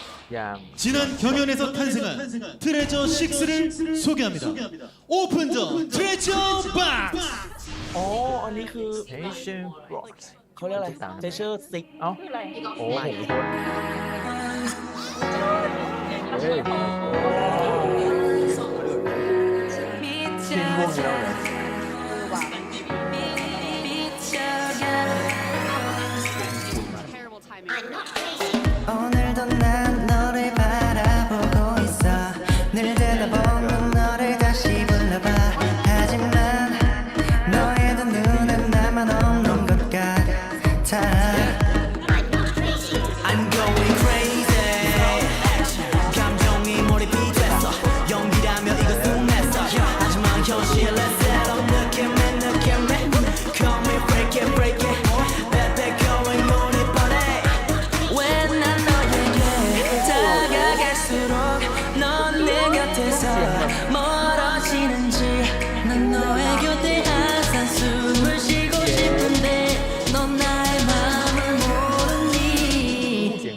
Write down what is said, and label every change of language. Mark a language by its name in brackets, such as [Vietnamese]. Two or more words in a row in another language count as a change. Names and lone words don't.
[Korean] 지난 경연에서 탄생한 트레저 6를 소개합니다. [English] Open the Treasure Box. [Thai] อ๋อ อันนี้คือ Asian Rock เขาเรียกอะไร Treasure Six เอ้า โอ้โหเฮ้ยทีมวงอยู่แล้วเหรอ [Korean] 오늘도 난 너를 바라보고 있어 늘 들러보는 너를 다시 불러봐 하지만 너의 두 눈엔 나만 없는 것 같아 [English] I'm going crazy [Korean] 감정이 몰입이 됐어 연기라며 이거 숨했어 하지만 현실은 새로운 느낌에 [English] Call me break it break it Baby going on it [Korean] 뻔해 왜 난 너에게 다가갈수록 넌 내 곁에서 멀어지는지 난 너의 곁에 항상 숨을 쉬고 싶은데 넌 나의 마음을 모르니